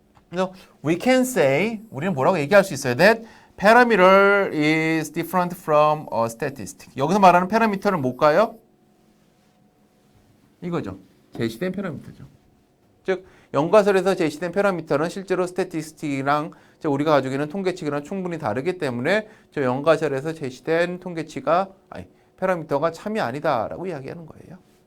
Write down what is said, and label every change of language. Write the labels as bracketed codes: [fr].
[ko] 그래서 [en] we can say, [ko] 우리는 뭐라고 얘기할 수 있어요? [en] That parameter is different from a statistic. [ko] 여기서 말하는 parameter는 뭘까요? 이거죠. 제시된 파라미터죠. 즉 연가설에서 제시된 파라미터는 실제로 스태티스틱이랑 우리가 가지고 있는 통계치기랑 충분히 다르기 때문에 저 연가설에서 제시된 통계치가 파라미터가 참이 아니다라고 이야기하는 거예요.